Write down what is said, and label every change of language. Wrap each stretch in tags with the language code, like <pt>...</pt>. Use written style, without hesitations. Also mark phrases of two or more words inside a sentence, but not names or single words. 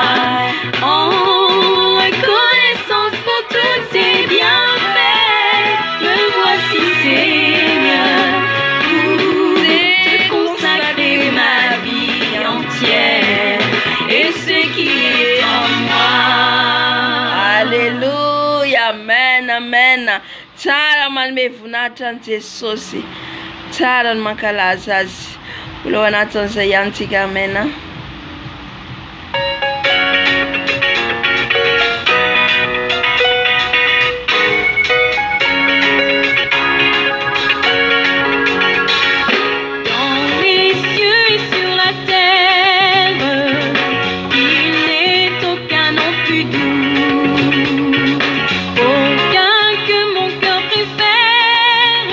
<fr>En reconnaissance pour tous tes bienfaits, me voici Seigneur, pour te consacrer ma vie entière et ce qui est en moi. Alléluia, amen, amen.</fr> <mg>Tsara manome voninahitra Jesosy. Tsara ny mankalaza azy. Mbola ao anatin'izay ihany tsika, amen.</mg> <fr>Dans les cieux et sur la terre, il n'est aucun nom plus doux, aucun que mon cœur préfère.</fr>